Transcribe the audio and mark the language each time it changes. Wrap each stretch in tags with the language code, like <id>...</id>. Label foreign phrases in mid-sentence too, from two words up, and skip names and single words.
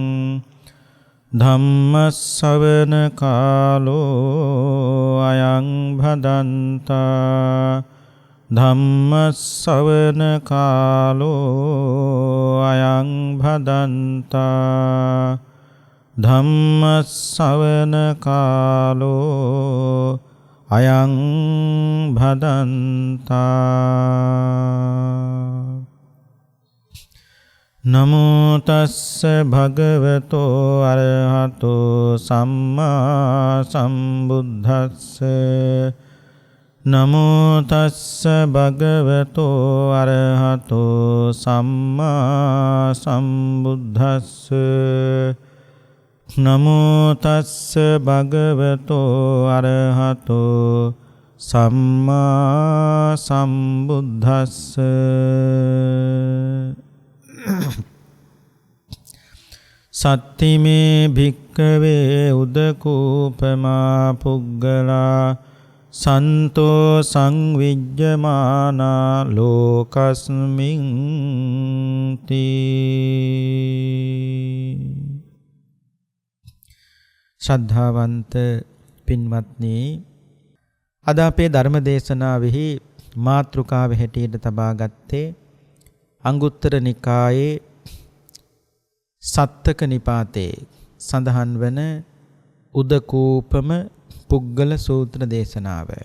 <pi>धम्मश्रवण कालो अयं भदन्ता धम्मश्रवण कालो अयं भदन्ता धम्मश्रवण कालो अयं भदन्ता। नमो तस्स भगवतो अरहतो सम्मा सम्बुद्धस्स नमो तस्स भगवतो अरहतो सम्मा सम्बुद्धस्स नमो तस्स भगवतो अरहतो सम्मा सम्बुद्धस्स। सत्तिमे भिक्खवे उदकूपमा पुग्गला संतो संविज्यमाना लोकस्मिन् ति।</pi> <si>ශ්‍රද්ධාවන්ත පින්වත්නි, අද අපේ ධර්ම දේශනාවෙහි මාතෘකාව හැටියට තබා ගත්තේ අංගුත්තර නිකායේ සත්තක නිපාතේ සඳහන් වන උදකූපම පුග්ගල සූත්‍ර දේශනාව.</si>